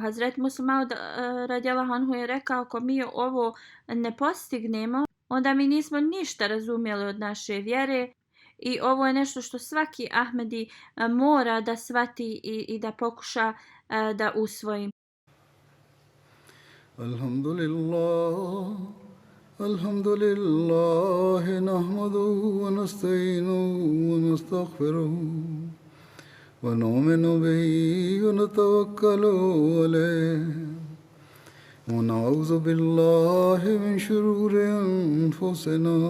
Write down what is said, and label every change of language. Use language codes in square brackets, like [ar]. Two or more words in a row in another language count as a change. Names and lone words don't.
[bs] Hazret Musa Maud [ar] رضي الله عنه [bs] je rekao, ako mi ovo ne postignemo, onda mi nismo ništa razumjeli od naše vjere. I ovo je nešto što svaki Ahmedi mora da shvati i da pokuša da usvoji. [ar] الحمد لله، نحمده ونستعينه ونستغفره ونؤمن به و نتوكل عليه ونعوذ بالله من شرور أنفسنا